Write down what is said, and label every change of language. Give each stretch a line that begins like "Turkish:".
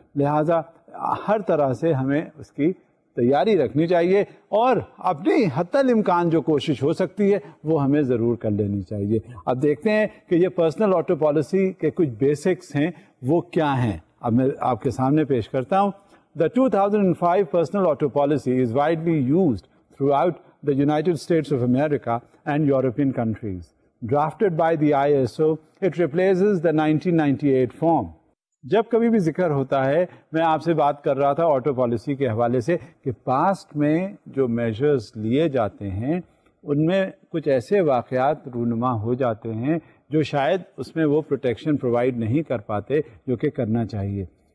Urdu: لہٰذا ہر طرح سے ہمیں اس کی تیاری رکھنی چاہیے, اور اپنی حتی الامکان جو کوشش ہو سکتی ہے وہ ہمیں ضرور کر لینی چاہیے. اب دیکھتے ہیں کہ یہ پرسنل آٹو پالیسی کے کچھ بیسکس ہیں وہ کیا ہیں. اب میں آپ کے سامنے پیش کرتا ہوں.
English: The 2005 personal auto policy is widely used throughout the United States of America and European countries. Drafted by the ISO, it replaces the 1998 form.
Urdu: جب کبھی بھی ذکر ہوتا ہے, میں آپ سے بات کر رہا تھا آٹو پالیسی کے حوالے سے کہ پاسٹ میں جو میجرز لیے جاتے ہیں ان میں کچھ ایسے واقعات رونما ہو جاتے ہیں جو شاید اس میں وہ پروٹیکشن پرووائڈ نہیں کر پاتے جو کہ کرنا چاہیے.